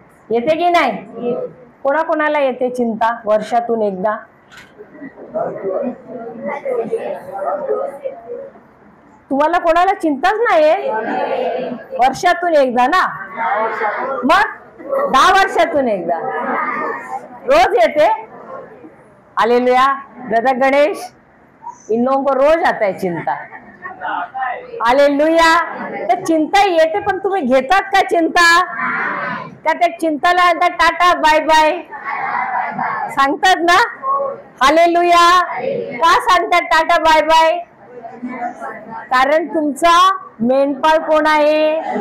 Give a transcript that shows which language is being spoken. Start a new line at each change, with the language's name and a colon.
Marathi: येते की नाही? कोणाकोणाला येते चिंता वर्षातून एकदा? तुम्हाला कोणाला चिंताच नाहीये? वर्षातून एकदा ना? मग 10 वर्षातून एकदा रोज येते. हालेलुया.
Hindi: ब्रदर गणेश, इन लोगों को रोज आता है चिंता. हालेलुया.
Marathi: तर चिंता येते, पण तुम्ही घेतात का चिंता? का त्या चिंताला आता टाटा बाय बाय सांगतात ना? हालेलुया. का सांगतात टाटा बाय बाय? कारण तुमचा मेंढपाळ कोण आहे?